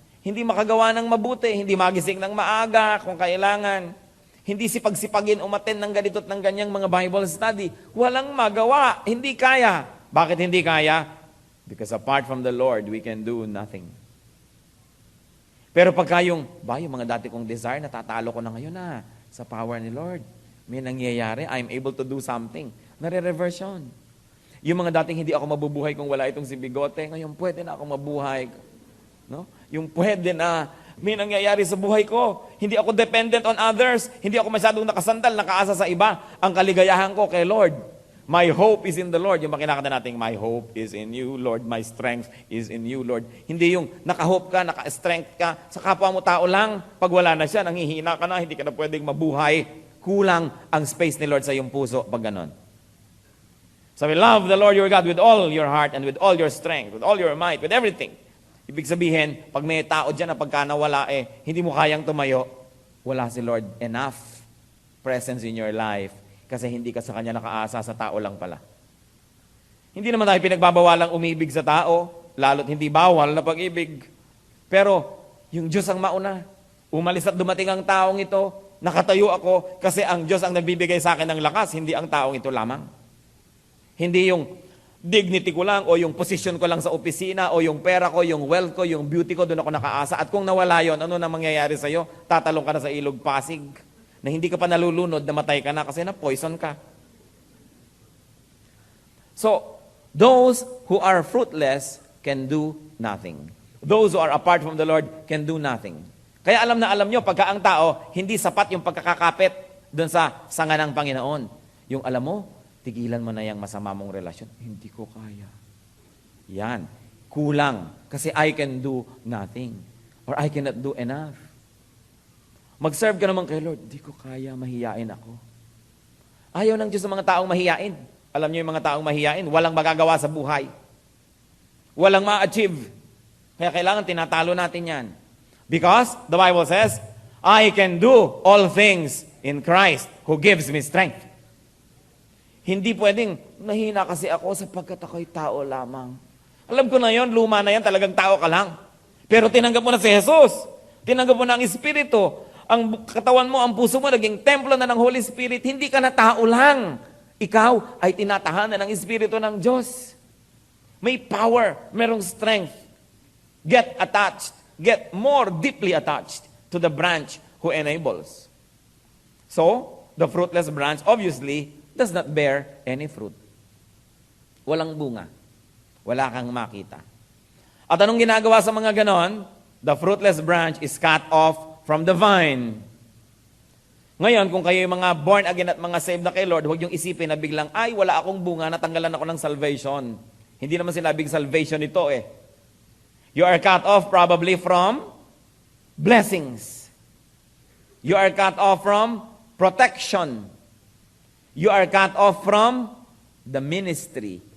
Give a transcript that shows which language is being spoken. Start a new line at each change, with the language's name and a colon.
Filipino: Hindi makagawa ng mabuti, hindi magising ng maaga kung kailangan. Hindi sipag-sipagin umaten ng ganito at ng ganyang mga Bible study. Walang magawa, hindi kaya. Bakit hindi kaya?
English: Because apart from the Lord, we can do nothing.
Filipino: Pero pagka yung mga dati kong desire, natatalo ko na ngayon sa power ni Lord. May nangyayari,
English: I'm able to do something.
Filipino: Nare-reverse yun. Yung mga dating hindi ako mabubuhay kung wala itong si Bigote, ngayon pwede na ako mabuhay. No? Yung pwede na May nangyayari sa buhay ko. Hindi ako
English: dependent on others.
Filipino: Hindi ako masyadong nakasandal, nakaasa sa iba. Ang kaligayahan ko kay Lord.
English: My hope is in the Lord.
Filipino: Yung kinakanta natin,
English: my hope is in you, Lord. My strength is in you, Lord.
Filipino: Hindi yung naka-hope ka, naka-strength ka. Sa kapwa mo tao lang, pag wala na siya, nanghihina ka na, hindi ka na pwedeng mabuhay. Kulang ang space ni Lord sa iyong puso pag ganon.
English: Sabi, love the Lord your God with all your heart and with all your strength, with all your might, with everything.
Filipino: Ibig sabihin, pag may tao dyan na pagka nawala, hindi mo kayang tumayo, wala si Lord
English: enough presence in your life.
Filipino: Kasi hindi ka sa Kanya nakaasa, sa tao lang pala. Hindi naman tayo pinagbabawalang umibig sa tao, lalo't hindi bawal na pag-ibig. Pero, yung Diyos ang mauna. Umalis at dumating ang taong ito, nakatayo ako, kasi ang Diyos ang nagbibigay sa akin ng lakas, hindi ang taong ito lamang. Hindi yung dignity ko lang, o yung position ko lang sa opisina, o yung pera ko, yung wealth ko, yung beauty ko, doon ako nakaasa. At kung nawala yon, ano na mangyayari sa'yo? Tatalong ka na sa ilog Pasig, na hindi ka pa nalulunod, namatay ka na kasi na-poison ka.
English: So, those who are fruitless can do nothing. Those who are apart from the Lord can do nothing.
Filipino: Kaya alam na alam nyo, pagka ang tao, hindi sapat yung pagkakakapit doon sa sanga ng Panginoon. Yung alam mo, tigilan mo na yung masama mong relasyon. Hindi ko kaya. Yan. Kulang.
English: Kasi I can do nothing. Or I cannot do enough.
Filipino: Mag-serve ka naman kay Lord, di ko kaya, mahiyain ako. Ayaw ng Diyos sa mga taong mahiyain. Alam niyo yung mga taong mahiyain, walang magagawa sa buhay. Walang ma-achieve. Kaya kailangan tinatalo natin yan.
English: Because the Bible says, I can do all things in Christ who gives me strength.
Filipino: Hindi pwedeng, nahina kasi ako sapagkat ako'y tao lamang. Alam ko na yon, luma na yan, talagang tao ka lang. Pero tinanggap mo na si Jesus. Tinanggap mo na ang Espiritu. Ang katawan mo, ang puso mo, naging templo na ng Holy Spirit, hindi ka na tao lang. Ikaw ay tinatahanan ng Espiritu ng Diyos. May power, merong strength.
English: Get attached. Get more deeply attached to the branch who enables. So, the fruitless branch obviously does not bear any fruit.
Filipino: Walang bunga. Wala kang makita. At anong ginagawa sa mga ganon?
English: The fruitless branch is cut off from the vine.
Filipino: Ngayon, kung kayo yung mga born again at mga saved na kay Lord, huwag yung isipin na biglang, ay, wala akong bunga, natanggalan ako ng salvation. Hindi naman sinabing salvation ito eh.
English: You are cut off probably from blessings. You are cut off from protection. You are cut off from the ministry.